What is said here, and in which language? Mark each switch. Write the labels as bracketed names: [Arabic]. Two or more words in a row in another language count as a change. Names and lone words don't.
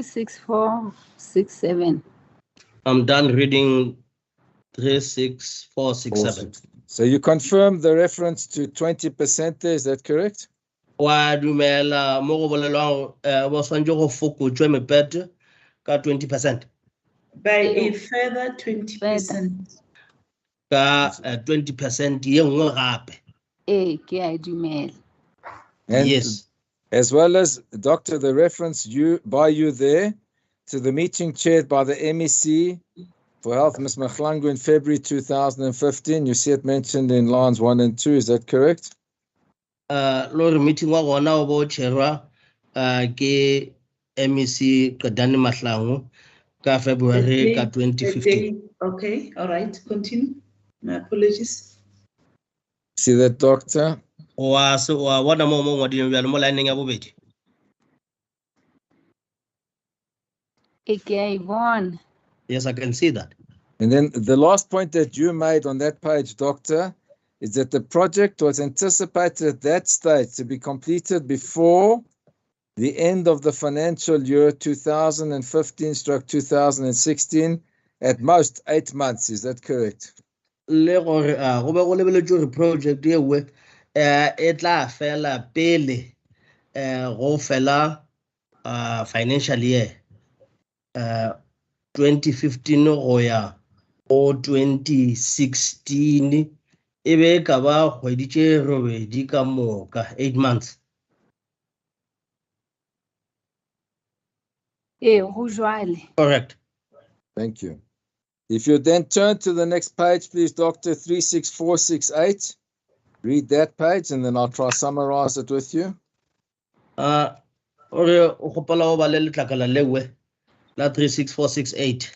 [English] 36467. I'm done reading 36467. So you confirm the reference to 20% there, is that correct? [Northern Sotho] Wa dumela mo go bolelwang ba swantse go fokotšwe mepete ka 20%. [English] By a further 20%. [Northern Sotho] Ka 20% ye nngwe gape. Ke a dumela. [English] And yes. As well as, Doctor, the reference by you there to the meeting chaired by the MEC for Health, Ms. Mahlangu, in February 2015. You see it mentioned in lines 1 and 2. Is that correct? [Northern Sotho] Lori meeting wa gona o bo chairwa ke MEC Qedani Mahlangu ka February ka 2015. [English] Okay, all right, continue. My apologies. See that, Doctor? Yes, I can see that. And then the last point that you made on that page, Doctor, is that the project was anticipated at that stage to be completed before the end of the financial year 2015/2016, at most 8 months. Is that correct? [Northern Sotho] Project etla fela pele go fela [English] financial year [Northern Sotho] 2015 go ya o 2016 e be ka ba kgwedi tše robedi ka moka 8 months. Go jwale. [English] Correct. Thank you. If you then turn to the next page, please, Dr. 36468. Read that page and then I'll try to summarize it with you. [Northern Sotho] Ore o gopola o ba le letlakala lewe la 36468.